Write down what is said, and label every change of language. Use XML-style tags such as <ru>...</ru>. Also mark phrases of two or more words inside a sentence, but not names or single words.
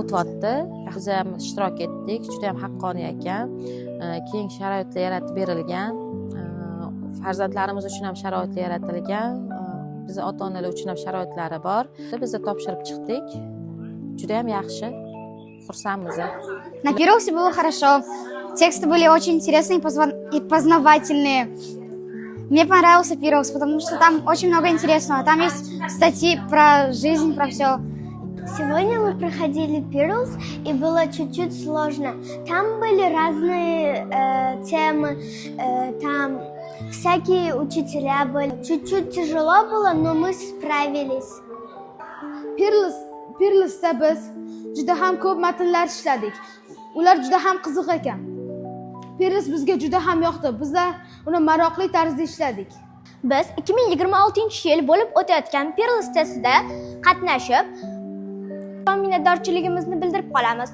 <uz>O'tdi, biz ham ishtirok etdik, juda ham haqqoniy ekan. Keng sharoitlar yaratib berilgan, farzandlarimiz uchun ham sharoitlar yaratilgan, biz ota-onalar uchun ham sharoitlari bor. Biz topshirib chiqdik. Juda ham yaxshi, xursandmiz.</uz> <ru>На первом было хорошо. Тексты были очень интересные и познавательные. Мне понравился Peerless, потому что там очень много интересного. Там есть статьи про жизнь, про все. Сегодня мы проходили Peerless, и было чуть-чуть сложно. Там были разные темы, там всякие учителя были. Чуть-чуть тяжело было, но мы справились.</ru> <uz>Peerless'da biz juda ham ko'p matnlar ishladik. Ular juda ham qiziq ekan. Peerless bizga juda ham yoqdi. Bizlar uni maroqli tarzda ishladik. Biz 2026-yil bo'lib o'tayotgan Peerless testida qatnashib, minnatdorchiligimizni bildirib qolamiz.</uz>